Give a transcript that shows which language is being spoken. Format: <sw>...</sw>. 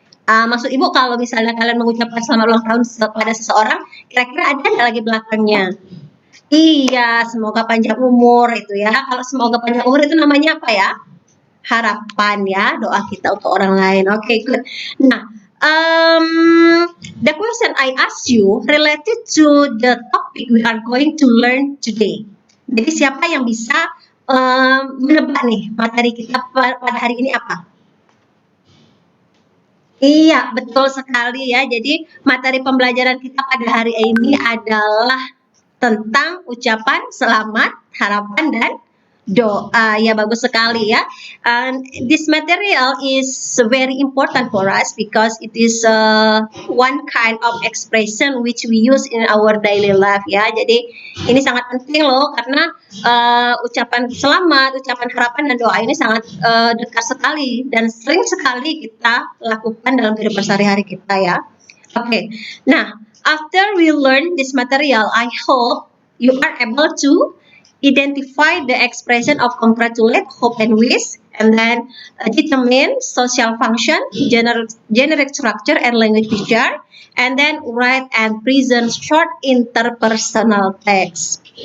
<id>Maksud ibu kalau misalnya kalian mengucapkan selamat ulang tahun pada seseorang, kira-kira ada nggak lagi belakangnya? Iya, semoga panjang umur itu ya. Kalau semoga panjang umur itu namanya apa ya? Harapan ya, doa kita untuk orang lain. Oke, good. Nah,</id> <en>The question I asked you related to the topic we are going to learn today.</en> <id>Jadi siapa yang bisa menebak nih materi kita pada hari ini apa? Iya, betul sekali ya. Jadi materi pembelajaran kita pada hari ini adalah tentang ucapan selamat, harapan, dan doa. Ya, bagus sekali ya.</id> <en>And this material is very important for us because it is one kind of expression which we use in our daily life ya.</en> <id>Jadi ini sangat penting loh karena ucapan selamat, ucapan harapan, dan doa ini sangat dekat sekali dan sering sekali kita lakukan dalam kehidupan sehari-hari kita ya.</id> <en>Oke, nah after we learn this material, I hope you are able to identify the expression of congratulate, hope, and wish, and then determine social function, generic structure, and language feature, and then write and present short interpersonal text.</en>